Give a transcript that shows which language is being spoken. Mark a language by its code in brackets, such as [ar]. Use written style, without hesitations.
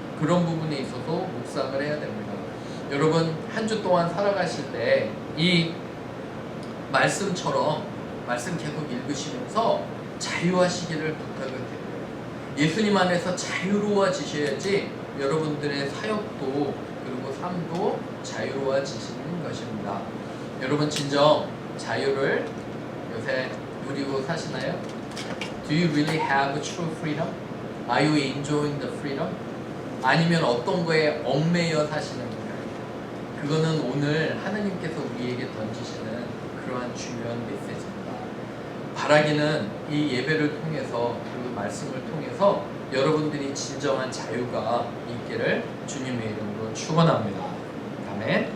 [ko] 그런 부분에 있어서 묵상을 해야 됩니다. 여러분, 한 주 동안 살아가실 때 이 말씀처럼 말씀 계속 읽으시면서 자유하시기를 부탁을 드려요. 예수님 안에서 자유로워지셔야지 여러분들의 사역도 그리고 삶도 자유로워지시는 것입니다. 여러분, 진정 자유를 요새 누리고 사시나요? [en] Do you really have true freedom? Are you enjoying the freedom? [ko] 아니면 어떤 거에 얽매여 사시는 건가요? 그거는 오늘 하나님께서 우리에게 던지시는 그러한 중요한 메시지입니다. 바라기는 이 예배를 통해서 그리고 말씀을 통해서 여러분들이 진정한 자유가 있기를 주님의 이름으로 축원합니다. 아멘.